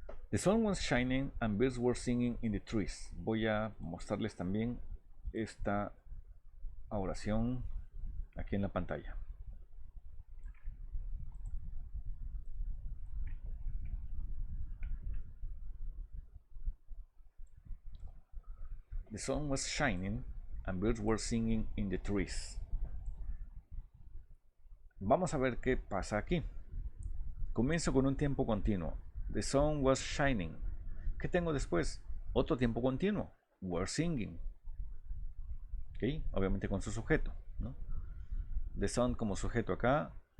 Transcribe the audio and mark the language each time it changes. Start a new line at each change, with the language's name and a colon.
English: The sun was shining and birds were singing in the trees.
Spanish: Voy a mostrarles también esta oración aquí en la pantalla.
English: The sun was shining and birds were singing in the trees.
Spanish: Vamos a ver qué pasa aquí. Comienzo con un tiempo continuo.
English: The sun was shining.
Spanish: ¿Qué tengo después? Otro tiempo continuo.
English: Were singing.
Spanish: ¿Ok? Obviamente con su sujeto, ¿no? The sun como sujeto acá.